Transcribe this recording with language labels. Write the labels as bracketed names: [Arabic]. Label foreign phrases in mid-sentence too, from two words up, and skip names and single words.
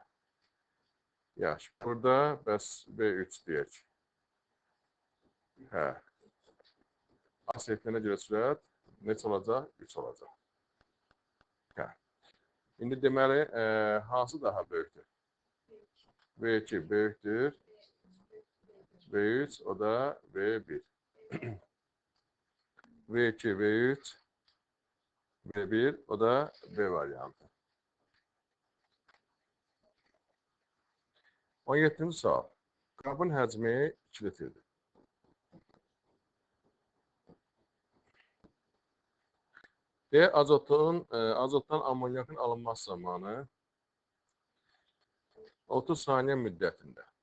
[Azerbaijani] Yaxşı, burada bəs V3 deyək. Hə. Asetilənə görə sürət neçə olacaq? 3 olacaq. Hə. İndi deməli, hansı daha böyükdür? V2 böyükdür. V3, o da V1. V2, V3, V1, o da V variantı. 17-ci sual. Qabın həcmi 2 litrdir. Deyək, azotdan amonyakın alınması zamanı 30 saniyə müddətində.